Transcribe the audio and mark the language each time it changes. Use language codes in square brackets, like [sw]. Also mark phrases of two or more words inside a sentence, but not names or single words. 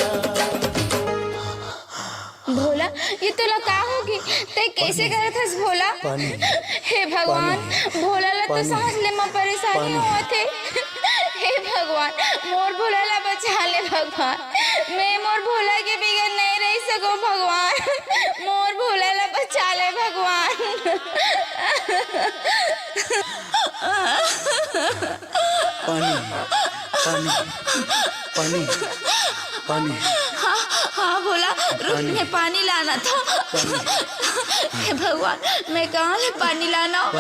[hne] भोला, ये तो का होगी ते कैसे करत हस भोला? हे भगवान, भोला ला तो सांस ले में परेशानी होत है। हे भगवान, मोर भोला ला बचा ले भगवान। मैं मोर भोला के बिगड़ नहीं रह सको भगवान। मोर भोला ला बचा ले भगवान। पानी पानी पानी पानी। हाँ भोला, रुकने पानी लाना था। हे भगवान, मैं कहाँ ले पानी लाना?